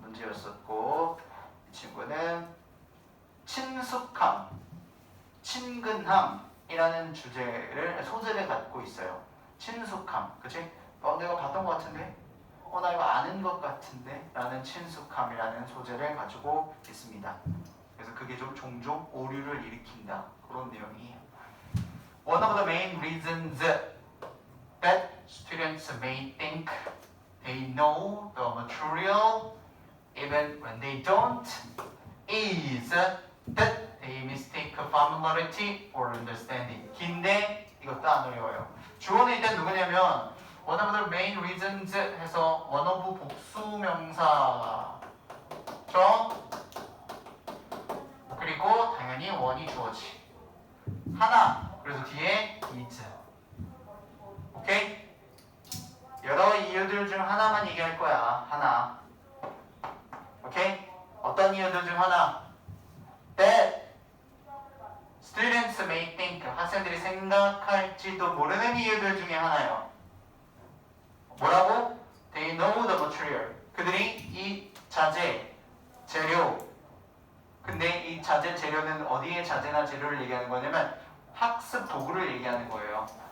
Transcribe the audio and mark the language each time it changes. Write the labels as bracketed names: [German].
[Korean] 문제였었고 이 친구는 친숙함, 친근함이라는 소재를 갖고 있어요. 친숙함, 그치? 내가 봤던 것 같은데? 나 이거 아는 것 같은데? 라는 친숙함이라는 소재를 가지고 있습니다. 그래서 그게 좀 종종 오류를 일으킨다. 그런 내용이에요. [English] One of the main reasons that students may think they know the material even when they don't is that they mistake familiarity for understanding. [Korean] 긴데 이것도 안 어려워요. 주어는 일단 누구냐면 [English] one of the main reasons [Korean] 해서 one of 복수명사죠. 그리고 당연히 one이 주어지. 하나. 그래서 뒤에 is. 오케이? 여러 이유들 중 하나만 얘기할 거야. 하나. 오케이? 어떤 이유들 중 하나? [English] That students may think. [Korean] 학생들이 생각할지도 모르는 이유들 중에 하나예요. 뭐라고? [English] They know the material. [Korean] 그들이 이 자재, 재료. 근데 이 자재, 재료는 어디에 자재나 재료를 얘기하는 거냐면 학습 도구를 얘기하는 거예요.